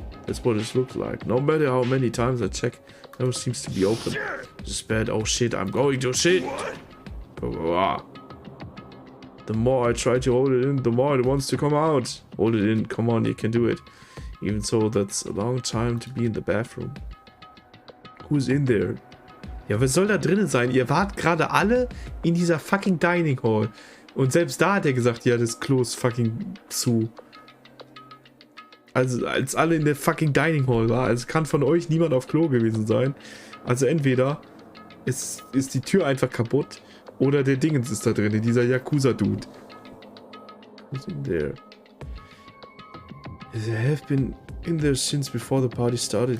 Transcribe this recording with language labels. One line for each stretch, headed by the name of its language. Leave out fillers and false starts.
English: That's what it looks like. No matter how many times I check, never seems to be open. This is bad. Oh shit, I'm going to shit. The more I try to hold it in, the more it wants to come out. Hold it in, come on, you can do it. Even so, that's a long time to be in the bathroom. Who's in there?
German: Ja, wer soll da drinnen sein? Ihr wart gerade alle in dieser fucking Dining Hall. Und selbst da hat er gesagt, ja, das Klo ist fucking zu. Also, als alle in der fucking Dining Hall war, also kann von euch niemand auf Klo gewesen sein. Also entweder ist die Tür einfach kaputt oder der Dingens ist da drin, dieser Yakuza-Dude.
English: Who's in there? They have been in there since before the party started.